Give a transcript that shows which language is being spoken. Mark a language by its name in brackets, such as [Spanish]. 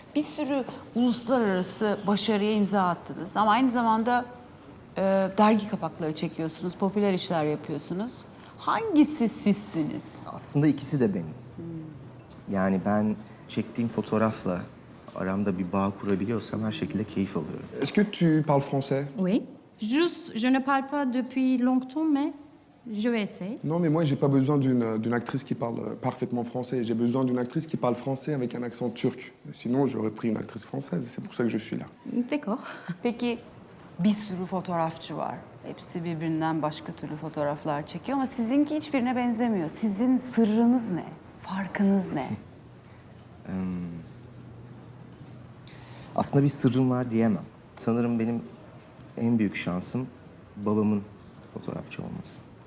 [Turkish] Bir sürü uluslararası başarıya imza attınız ama aynı zamanda dergi kapakları çekiyorsunuz, popüler işler yapıyorsunuz. Hangisi sizsiniz? Aslında ikisi de benim. Yani ben çektiğim fotoğrafla aramda bir bağ kurabiliyorsam her şekilde keyif alıyorum. [French] Est-ce que tu parles français? Oui. Juste, je ne parle pas depuis longtemps, mais je vais essayer. Non, mais moi, j'ai pas besoin d'une actrice qui parle parfaitement français. J'ai besoin d'une actrice qui parle français avec un accent turc. Sinon, j'aurais pris une actrice française. C'est pour ça que je suis là. D'accord. [Turkish] Peki bir sürü fotoğrafçı var. Hepsi birbirinden başka türlü fotoğraflar çekiyor ama sizinki hiçbirine benzemiyor. Sizin sırrınız ne? Farkınız ne? Aslında bir sırrım var diyemem. Sanırım benim en büyük şansım babamın fotoğrafçı olması.